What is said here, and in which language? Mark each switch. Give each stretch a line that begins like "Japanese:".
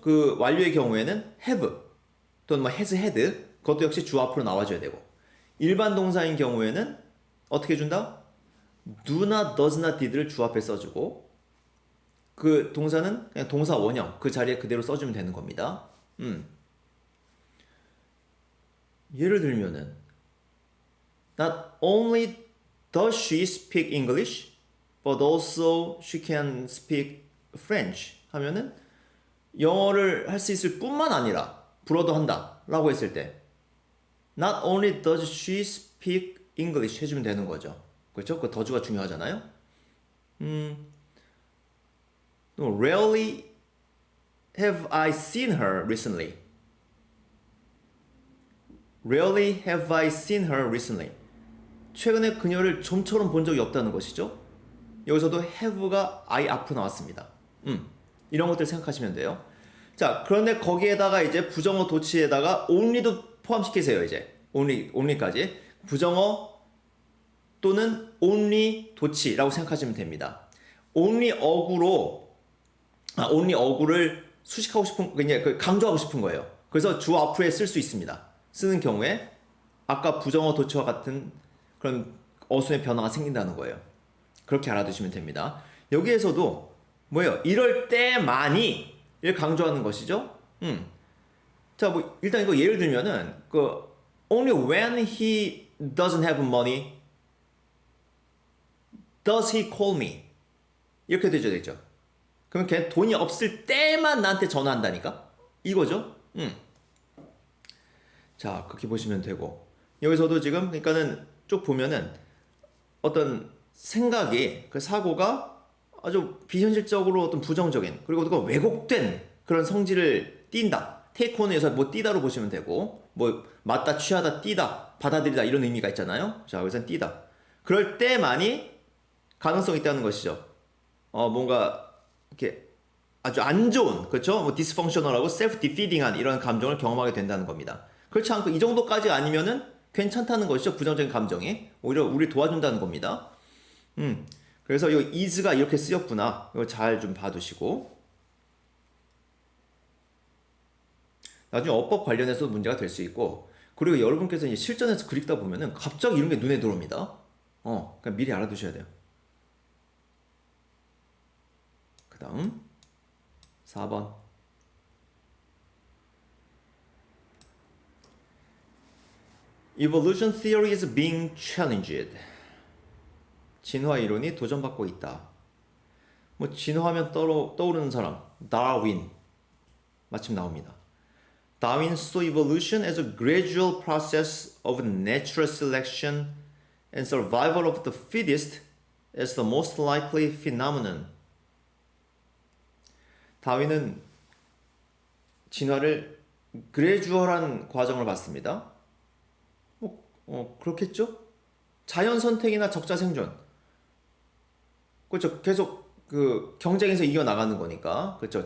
Korean: 그 완료의 경우에는 have 또는 뭐 has had 그것도 역시 주어 앞으로 나와줘야 되고 일반 동사인 경우에는 어떻게 준다? do나 does나 did를 주 앞에 써주고 그 동사는 그냥 동사 원형 그 자리에 그대로 써주면 되는 겁니다. 예를 들면은
English: Not only does she speak English, but also she can speak French
Korean: 하면은 영어를 할 수 있을 뿐만 아니라 불어도 한다 라고 했을 때 Not only does she speak English 해주면 되는 거죠. 그렇죠? 그 더주가 중요하잖아요.
English: Rarely have I seen her recently. Rarely have I seen her recently.
Korean: 최근에 그녀를 좀처럼 본 적이 없다는 것이죠. 여기서도 have가 I 앞으로 나왔습니다. 이런 것들 생각하시면 돼요. 자, 그런데 거기에다가 이제 부정어 도치에다가 only도 포함시키세요. 이제 only까지 부정어 또는 only 도치라고 생각하시면 됩니다. only 어구로 only 어구를 수식하고 싶은, 그냥 강조하고 싶은 거예요. 그래서 주어 앞에 쓸 수 있습니다. 쓰는 경우에 아까 부정어 도처와 같은 그런 어순의 변화가 생긴다는 거예요. 그렇게 알아두시면 됩니다. 여기에서도 뭐예요? 이럴 때만이 를 강조하는 것이죠.
English: 자, 뭐 일단 이거 예를 들면은 only when he doesn't have money does he call me 이렇게 되죠.
Korean: 그러면 걔 돈이 없을 때만 나한테 전화한다니까? 이거죠. 자, 그렇게 보시면 되고 여기서도 지금 그러니까는 쭉 보면은 어떤 생각이 그 사고가 아주 비현실적으로 어떤 부정적인 그리고 또 왜곡된 그런 성질을 띈다. 테이크온에서 뭐 띄다로 보시면 되고 뭐 맞다, 취하다, 띄다, 받아들이다 이런 의미가 있잖아요. 자, 여기서는 띄다. 그럴 때만이 가능성이 있다는 것이죠. 뭔가 이렇게 아주 안 좋은 그렇죠? 뭐 디스펑셔널하고 셀프 디피딩한 이런 감정을 경험하게 된다는 겁니다. 그렇지 않고 이 정도까지 아니면은 괜찮다는 것이죠. 부정적인 감정이 오히려 우리 도와준다는 겁니다. 그래서 이 is가 이렇게 쓰였구나. 이거 잘 좀 봐두시고 나중에 어법 관련해서 문제가 될 수 있고 그리고 여러분께서 이제 실전에서 그리다 보면은 갑자기 이런 게 눈에 들어옵니다. 그러니까 미리 알아두셔야 돼요. 그 다음 4번
English: Evolution theory is being challenged.
Korean: 진화 이론이 도전받고 있다. 뭐 진화하면 떠오르는 사람 다윈 마침 나옵니다.
English: Darwin saw evolution as a gradual process of natural selection and survival of the fittest as the most likely phenomenon.
Korean: 다윈은 진화를 그레주얼한 과정을 봤습니다. 그렇겠죠? 자연 선택이나 적자 생존. 그렇죠. 계속 그 경쟁에서 이겨 나가는 거니까. 그렇죠.